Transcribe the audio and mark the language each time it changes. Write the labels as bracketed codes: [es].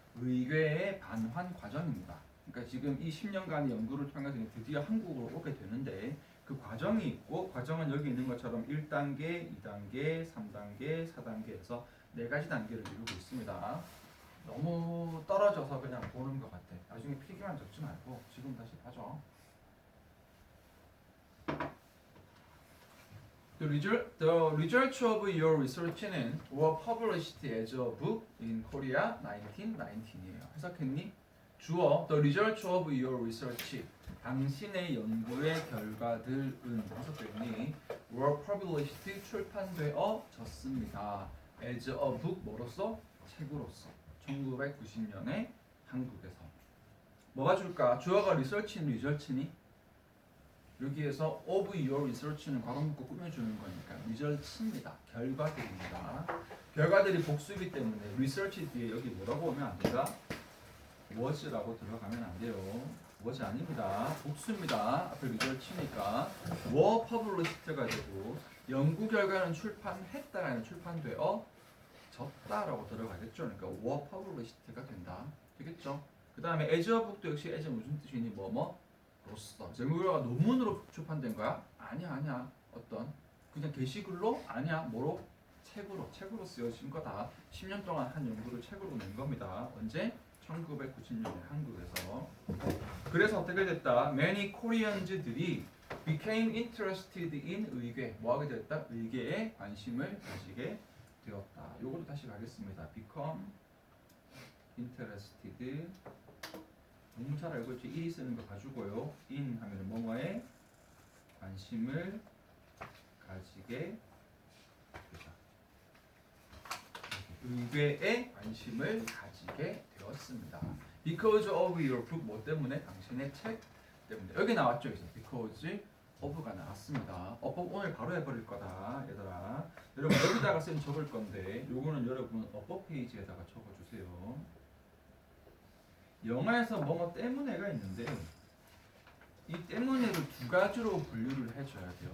[ko] 의궤의 반환 과정입니다. 그러니까 지금 이 10년간의 연구를 통해서 드디어 한국으로 오게 되는데 그 과정이 있고 과정은 여기 있는 것처럼 1단계, 2단계, 3단계, 4단계에서 4가지 단계를 이루고 있습니다. 너무 떨어져서 그냥 보는 것 같아. 나중에 필기만 적지 말고 지금 다시 봐줘. [en] The results of your research는 were published as a book in Korea 1919이에요. [ko] 해석했니? 주어 [en] The results of your research [ko] 당신의 연구의 결과들은 해석됐니? [en] were published [ko] 출판되어졌습니다. [en] as a book [ko] 뭐로써? 책으로서 1990년에 한국에서 뭐가 줄까? 주어가 research는 results니? 여기에서 [en] of your research [ko] 는 과거 문구 꾸며주는 거니까 results입니다. 결과들입니다. 결과들이 복수이기 때문에 research 뒤에 여기 뭐라고 오면 안 된다? was라고 들어가면 안 돼요. was 아닙니다. 복수입니다. 앞에 results니까 [en] were published [ko] 가 되고 연구 결과는 출판했다라는 출판되어 졌다라고 들어가겠죠. 그러니까 [en] were published [ko] 가 된다. 되겠죠? 그 다음에 [en] as a book [ko] 도 역시 as 무슨 뜻이니? 로서. 연구결과가 논문으로 출판된 거야? 아니야. 어떤 그냥 게시글로? 아니야. 뭐로? 책으로 쓰여진 거다. 10년 동안 한 연구를 책으로 낸 겁니다. 언제? 1990년에 한국에서. 그래서 어떻게 됐다? [en] Many Koreans들이 became interested in 의궤. [ko] 뭐하게 됐다? 의궤에 관심을 가지게 되었다. 요것도 다시 가겠습니다. [en] become interested. [ko] 너무 잘 알고 있죠? 일이 쓰는 거 가지고요. in 하면 뭐뭐에 관심을 가지게 되다. 의궤에 관심을 가지게 되었습니다. [en] Because of your book [ko] 뭐 때문에? 당신의 책 때문에. 여기 나왔죠, 여기서 because of가 나왔습니다. 오늘 바로 해버릴 거다, 얘들아. 여러분 여기다가 쌤 적을 건데, 요거는 여러분 어법 페이지에다가 적어주세요. 영어에서 뭐뭐 때문에가 있는데, 이 때문에를 두 가지로 분류를 해줘야 돼요.